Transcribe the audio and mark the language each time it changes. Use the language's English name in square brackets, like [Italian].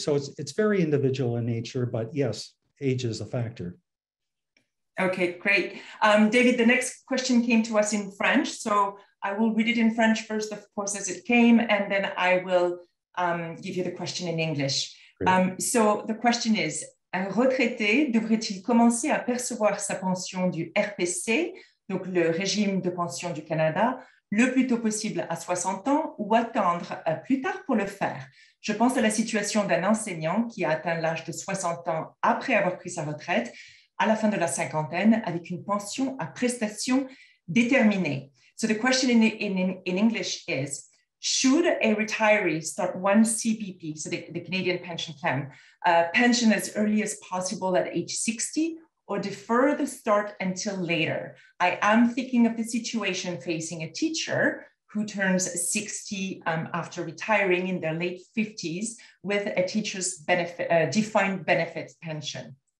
[English] So it's very individual in nature, but yes, age is a factor. Okay, great. David, the next question came to us in French, so I will read it in French first, of course, as it came, and then I will give you the question in English. So the question is, [French] un retraité devrait-il commencer à percevoir sa pension du RPC, donc le régime de pension du Canada, le plus tôt possible à 60 ans ou attendre plus tard pour le faire? Je pense à la situation d'un enseignant qui a atteint l'âge de 60 ans après avoir pris sa retraite à la fin de la cinquantaine avec une pension à prestations déterminées. [English] So the question in English is, should a retiree start one CPP, so the Canadian Pension Plan, pension as early as possible at age 60, or defer the start until later? I am thinking of the situation facing a teacher who turns 60 after retiring in their late 50s with a teacher's benefit, defined benefit pension.